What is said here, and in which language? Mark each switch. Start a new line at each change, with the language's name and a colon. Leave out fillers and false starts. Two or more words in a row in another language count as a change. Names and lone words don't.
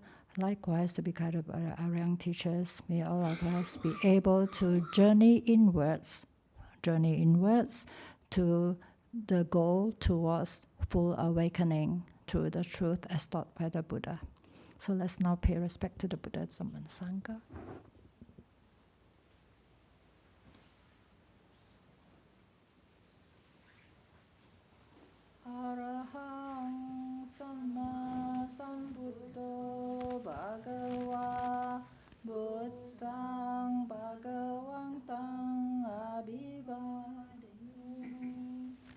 English: Likewise, to be guided by our young teachers, may all of us be able to journey inwards to the goal towards full awakening through the truth as taught by the Buddha. So let's now pay respect to the Buddha, Dhamma, and Sangha.
Pali: Arahang Samma Sambuddho Bhagava Buddhang Bhagavantang Abhivadenu